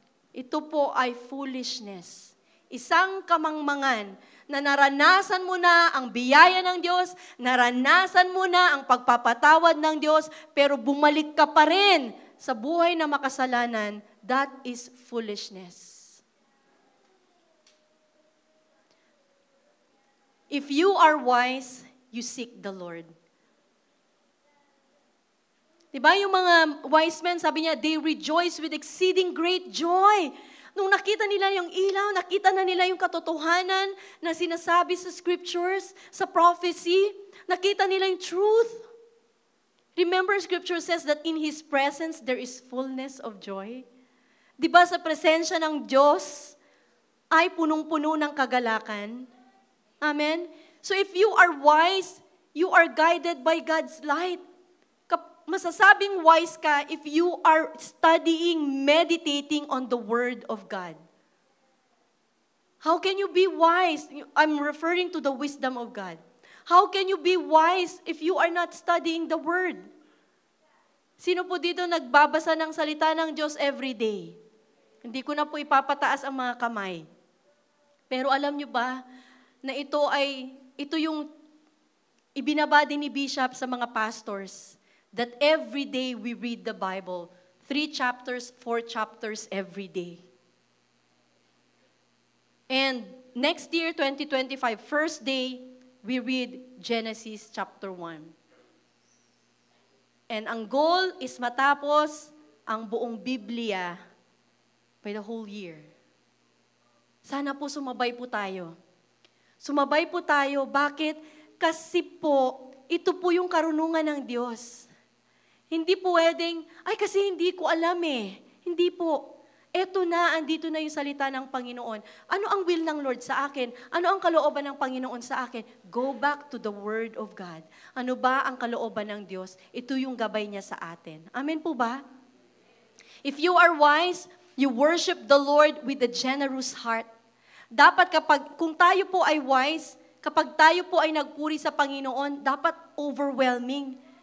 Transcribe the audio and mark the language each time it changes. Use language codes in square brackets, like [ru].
[tl] Ito po ay foolishness. Isang kamangmangan na naranasan mo na ang biyaya ng Diyos, naranasan mo na ang pagpapatawad ng Diyos, pero bumalik ka pa rin sa buhay na makasalanan, [en] that is foolishness. If you are wise, you seek the Lord. [tl] Diba yung mga wise men, sabi niya, [en] they rejoice with exceeding great joy. [tl] Nung nakita nila yung ilaw, nakita na nila yung katotohanan na sinasabi sa scriptures, sa prophecy, nakita nila yung truth. [en] Remember, scripture says that in His presence, there is fullness of joy. [tl] Diba sa presensya ng Diyos, ay punong-puno ng kagalakan? [en] Amen? So if you are wise, you are guided by God's light. [tl] Masasabing wise ka [en] if you are studying, meditating on the Word of God. How can you be wise? I'm referring to the wisdom of God. How can you be wise if you are not studying the Word? [tl] Sino po dito nagbabasa ng salita ng Diyos every day? Hindi ko na po ipapataas ang mga kamay. Pero alam nyo ba na ito yung ibinaba din ni Bishop sa mga pastors, [en] that every day we read the Bible, 3 chapters, 4 chapters every day. And next year, 2025, first day, we read Genesis chapter 1. [tl] And ang goal is matapos ang buong Biblia [en] by the whole year. [tl] Sana po sumabay po tayo. Sumabay po tayo. Bakit? Kasi po, ito po yung karunungan ng Diyos. Hindi po pwedeng, ay kasi hindi ko alam eh. Hindi po. Eto na, andito na yung salita ng Panginoon. Ano ang will ng Lord sa akin? Ano ang kalooban ng Panginoon sa akin? [en] Go back to the Word of God. [tl] Ano ba ang kalooban ng Diyos? Ito yung gabay niya sa atin. Amen po ba? [en] If you are wise, you worship the Lord with a generous heart. [tl] Dapat kung tayo po ay wise, kapag tayo po ay nagpuri sa Panginoon, dapat overwhelming.